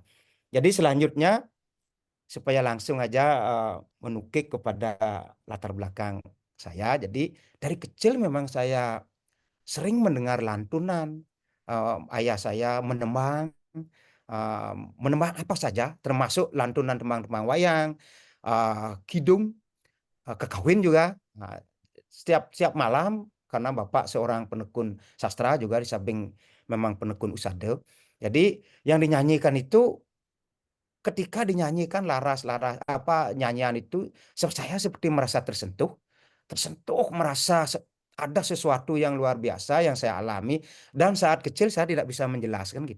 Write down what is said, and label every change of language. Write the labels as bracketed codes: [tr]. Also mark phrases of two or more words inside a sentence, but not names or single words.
[id] Jadi selanjutnya supaya langsung aja menukik kepada latar belakang saya. Jadi dari kecil memang saya sering mendengar lantunan ayah saya menembang apa saja, termasuk lantunan tembang-tembang wayang, kidung, kekawin juga. Nah, setiap malam karena bapak seorang penekun sastra juga di samping memang penekun usade. Jadi yang dinyanyikan itu ketika dinyanyikan laras-laras nyanyian itu saya seperti merasa tersentuh, merasa ada sesuatu yang luar biasa yang saya alami dan saat kecil saya tidak bisa menjelaskan gitu.